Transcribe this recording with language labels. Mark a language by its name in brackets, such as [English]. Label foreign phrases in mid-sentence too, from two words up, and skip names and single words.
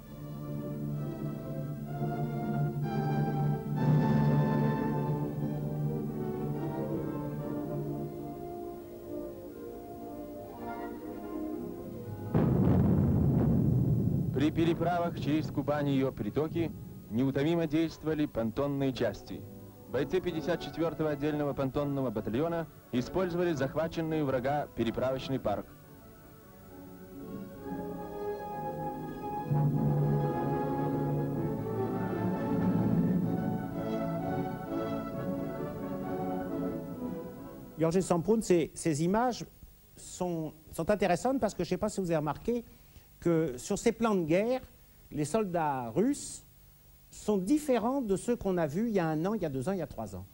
[Russian] При переправах через Кубань и ее притоки неутомимо действовали понтонные части. Бойцы 54-го отдельного понтонного батальона использовали захваченный у врага переправочный парк. [French] Georges Semprún, ces images sont intéressantes parce que je ne sais pas si vous avez remarqué que sur ces plans de guerre, les soldats russes sont différents de ceux qu'on a vus il y a 1 an, il y a 2 ans, il y a 3 ans.